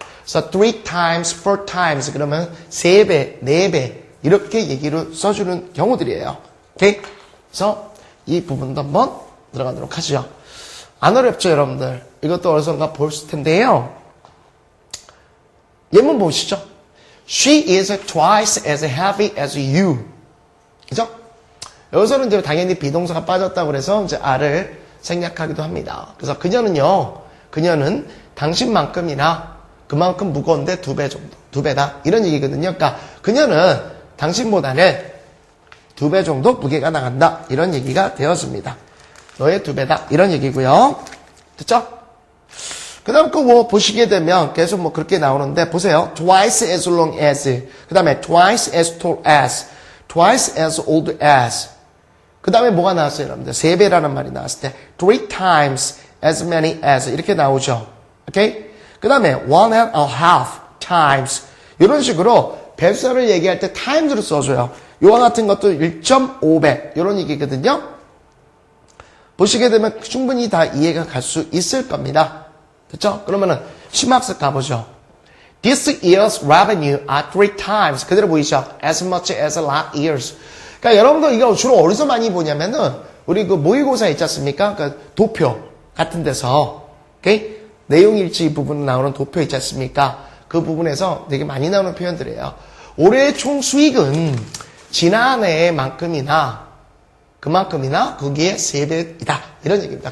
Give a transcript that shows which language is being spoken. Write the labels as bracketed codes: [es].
[ko] 그래서 3 times, 4 times 그러면 3배, 4배 이렇게 얘기를 써주는 경우들이에요. 오케이? 그래서 이 부분도 한번 들어가도록 하죠. 안 어렵죠, 여러분들? 이것도 어디선가 보실 텐데요. 예문 보시죠. [en] She is twice as heavy as you. [ko] 그죠? 여기서는 이제 당연히 비동사가 빠졌다고 그래서 이제 R을 생략하기도 합니다. 그래서 그녀는요, 그녀는 당신만큼이나 그만큼 무거운데 2배 정도. 2배다. 이런 얘기거든요. 그러니까 그녀는 당신보다는 2배 정도 무게가 나간다. 이런 얘기가 되었습니다. 너의 2배다. 이런 얘기고요. 됐죠? 그 다음 거 뭐 보시게 되면 계속 뭐 그렇게 나오는데 보세요. [en] Twice as long as. 그 다음에 twice as tall as. Twice as old as. [ko] 그 다음에 뭐가 나왔어요, 여러분들? 3배라는 말이 나왔을 때 3 times as many as 이렇게 나오죠. 오케이? 그 다음에 1.5 times 이런 식으로 배수를 얘기할 때 times로 써줘요. 요와 같은 것도 1.5배 이런 얘기거든요. 보시게 되면 충분히 다 이해가 갈 수 있을 겁니다. 됐죠? 그러면은 심학습 가보죠. [en] This year's revenue are 3 times 그대로 보이죠? As much as last year's. [ko] 그러니까 여러분들 이거 주로 어디서 많이 보냐면은 우리 그 모의고사 있지 않습니까? 그러니까 도표 같은 데서 오케이? 내용일지 부분 나오는 도표 있지 않습니까? 그 부분에서 되게 많이 나오는 표현들이에요. 올해의 총 수익은 지난해만큼이나 그만큼이나 거기에 3배이다. 이런 얘기입니다.